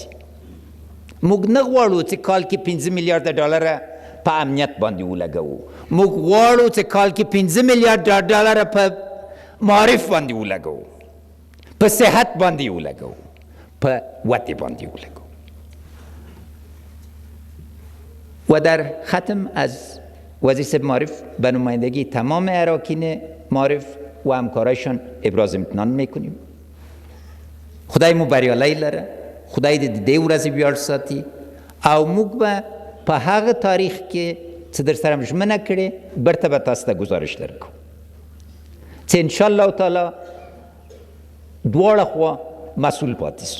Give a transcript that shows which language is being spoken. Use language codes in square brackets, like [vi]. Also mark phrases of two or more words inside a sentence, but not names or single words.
[ps] موږ نه غواړو چې کال کې 15 میلیارد ډالر په امنیت باندې ولګوو. موږ غواړو چې کال کې 15 میلیارد ډالر په معارف باندې ولګوو، په صحت باندې ولګوو، په وطن باندې ولګوو. [fa] و در ختم از وزیر صاحب معارف به نمایندگی تمام اراکین معارف و همکارایشان ابراز امتنان میکنیم. [ps] خدای مو بریالی لره، خدای د دې ورځې ویاړ ساتي او موږ به په هغه تاریخ کې چې در سره ژمنه کړې برته به تاسو ته گزارش درکو چې [ar] انشاءالله تعالی [ps] دواړه خوا مسئول پاتې سو.